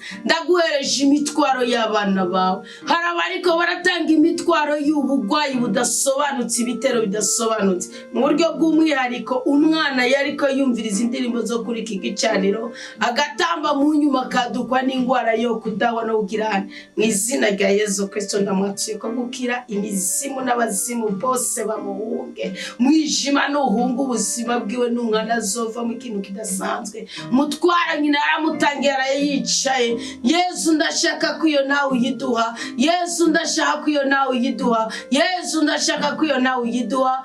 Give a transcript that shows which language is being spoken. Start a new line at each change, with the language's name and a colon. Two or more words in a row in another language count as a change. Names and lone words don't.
Rundi: Ndaguhereje imitwaro y'abana bawe, hari abariko baratanga imitwaro y'ubugwayi budasobanutse, ibitero bidasobanutse mu buryo bw'umwihariko. Umwana yariko yumviriza indirimbo zo kuri iki gicaniro agatamba mu nyuma kadukwa n'ingwara yo kudawa no kugirana. Mu izina rya Yesu Kristo ndamwatuye ko gukira imizimu n'abazimu bose bamuhunge, mwijima n'uhunga ubuzima bwiwe n'umwana azova mu kintu kidasanzwe. Mutwara nyina aramutangira arayicaye. Yesu ndashaka ko iyo nawe uyiduha, Yesu ndashaka ko iyo nawe uyiduha, Yesu ndashaka ko iyo nawe uyiduha.